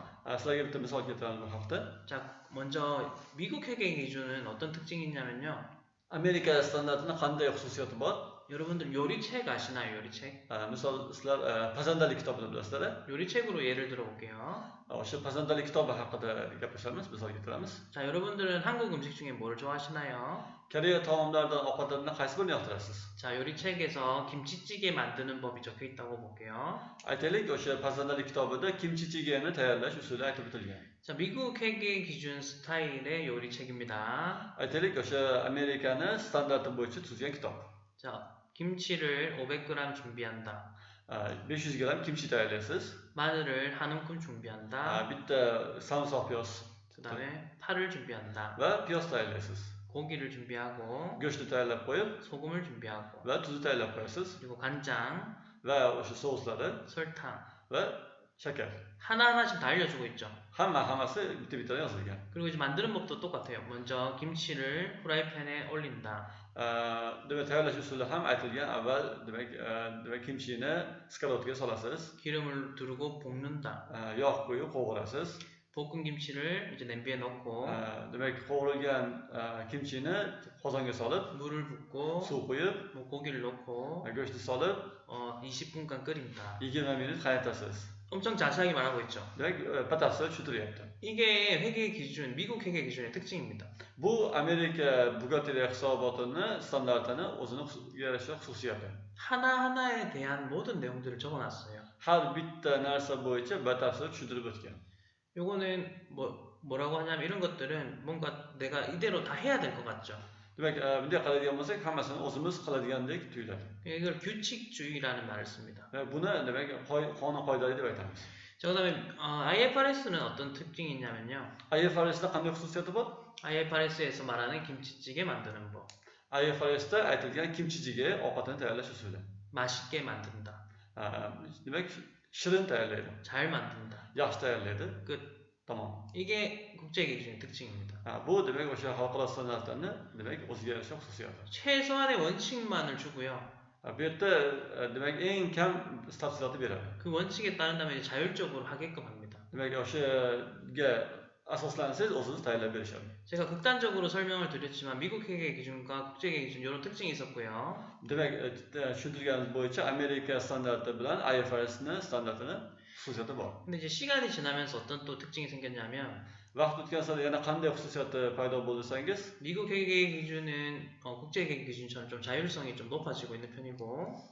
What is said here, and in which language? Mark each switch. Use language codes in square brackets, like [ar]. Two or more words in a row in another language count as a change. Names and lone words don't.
[uz] Sizlarga bitta misol keltiraman bu haqda. [ko] 자, 먼저 미국 회계 기준은 어떤 특징이 있냐면요. [uz] Amerika standartining qanday xususiyati bor? [ko] 여러분들 요리책 아시나요? 요리책? [uz] Misol sizlar pazandalik kitobini bilasizlar. [ko] 요리책으로 예를 들어볼게요. [uz] O'sha pazandalik kitobi haqida gaplashamiz, misol keltiramiz. [ko] 자, 여러분들은 한국 음식 중에 뭐를 좋아하시나요? [uz] Koreya taomlaridan ovqatlardan qaysi birini yoqtirasiz? [ko] 자, 요리책에서 김치찌개 만드는 법이 적혀 있다고 볼게요. [uz] Aytaylik, o'sha pazandalik kitobida kimchichigeni tayyorlash usuli aytib o'tilgan. [ko] 자, 미국 회계 기준 스타일의 요리책입니다. [uz] Aytaylik, o'sha Amerikani standarti bo'yicha tuzgan kitob. [ko] 자, 김치를 500g 준비한다. [uz] 500g kimchi tayyorlaysiz. [ko] 마늘을 한 움큼 준비한다. [uz] Bitta sarımsak piyoz [ko] 그 다음에 파를 준비한다. [uz] va piyoz tayyorlaysiz. [ko] 고기를 준비하고 [uz] Go'shtni tayyorlab qo'yib [ko] 소금을 준비하고 [uz] va tuzni tayyorlab qo'yasiz [ko] 그리고 간장, [uz] va o'sha soslarni [ko] 설탕 [uz] va shakar. [ko] 하나하나씩 다 알려주고 있죠. [uz] Hammasi bitta-bittadan yozilgan. [ko] 그리고 이제 만드는 법도 똑같아요. 먼저 김치를 프라이팬에 올린다. [uz] Demak, tayyorlash usuli ham aytilgan. Avval demak kimchini skalovkaga solasiz. [ko] 기름을 두르고 볶는다. [uz] Yog' qo'yib qovurasiz. [ko] 볶은 김치를 이제 냄비에 넣고 [uz] Demak, qovurilgan kimchini qozonga solib, [ko] 물을 붓고 [uz] suv qo'yib, [ko] 뭐 고기를 넣고 [uz] go'shtni solib [ko] 20분간 끓인다. [uz] 20 minut qaynatasiz. [ko] 엄청 자세하게 말하고 있죠. [uz] Demak, batafsil tushuntiryapti. [ko] 이게 회계 기준, 미국 회계 기준의 특징입니다. [uz] Bu Amerika buxgalteriya hisobotini standartini o'zini yarasha xususiyati. [ko] 하나하나에 대한 모든 내용들을 적어놨어요. [uz] Har bitta narsa bo'yicha batafsil tushuntirib o'tgan. [ko] 요거는 뭐라고 하냐면 이런 것들은 뭔가 내가 이대로 다 해야 될 것 같죠. [uz] Demak, bunday qiladigan bo'lsak, hammasini o'zimiz qiladigandek tuyuladi. [ko] 이걸 규칙주의라는 말을 씁니다. [uz] Buni demak qonun qoidalar deb aytamiz. [ko] 자, 그다음에 IFRS는 어떤 특징이 있냐면요. [uz] IFRSda qanday xususiyati bor? [ko] IFRS에서 말하는 김치찌개 만드는 법. [uz] IFRSda aytilgan kimchijiga ovqatni tayyorlash usuli. [ko] 맛있게 만든다. [uz] Demak, shirin tayyorlaydi. [ko] 잘 만든다. [uz] Yaxshi tayyorlaydi. [ko] 끝. [uz] Tamom. [ko] 이게 국제회계 기준의 특징입니다. [uz] Bu demak o'sha xalqaro standartlarni demak o'ziga yarasha xususiyati. [ko] 최소한의 원칙만을 주고요. [uz] Bu yerda demak eng kam tafsilotni beradi. [ko] 그 원칙에 따른다면 이제 자율적으로 하게끔 합니다. [uz] Demak o'shaga asoslansangiz o'zingiz tayyorlab berishadi. [ko] 제가 극단적으로 설명을 드렸지만 미국 회계 기준과 국제회계 기준 이런 특징이 있었고요. [uz] Demak, tushuntirganimiz bo'yicha Amerika standarti bilan IFRSni standartini xususiyati bor. [ko] 근데 이제 시간이 지나면서 어떤 또 특징이 생겼냐면 [uz] Vaqt o'tgan sari yana qanday xususiyati paydo bo'ldi desangiz, [ko] 미국 회계 기준은 국제회계 기준처럼 좀 자율성이 좀 높아지고 있는 편이고